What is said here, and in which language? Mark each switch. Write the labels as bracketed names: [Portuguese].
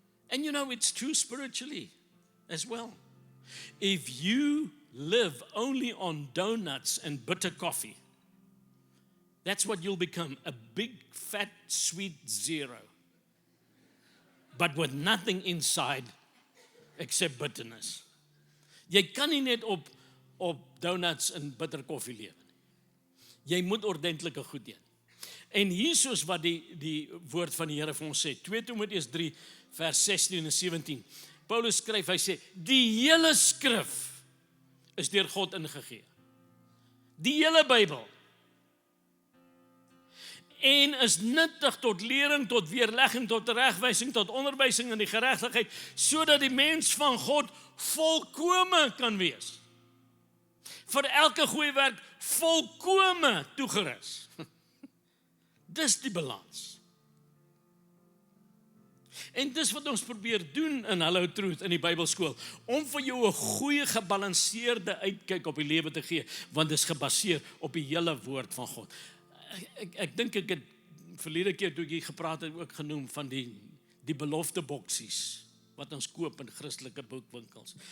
[English] And you know, it's true spiritually as well. If you live only on donuts and bitter coffee, that's what you'll become, a big, fat, sweet zero. But with nothing inside except bitterness. [Afrikaans] Jy kan nie net op donuts en bitter koffie lewe nie. Jy moet ordentlike goed eet. En hier is wat die woord van die Here vir ons sê, 2 Timoteus 3 vers 16 en 17. Paulus skryf, hy sê, die hele skrif is deur God ingegee. Die hele Bybel. En is nuttig tot lering, tot weerlegging, tot regwysing, tot onderwysing in die geregtigheid, sodat die mens van God volkome kan wees. Vir elke goeie werk volkome toegerus. Dis die balans. En dis wat ons probeer doen in Hello Truth in die Bybelskool, om vir jou 'n goeie gebalanseerde uitkyk op die lewe te gee, want dit is gebaseer op die hele woord van God. Ek dink ek het verlede keer toe ek hier gepraat het ook genoem van die belofte boksies wat ons koop in Christelike boekwinkels.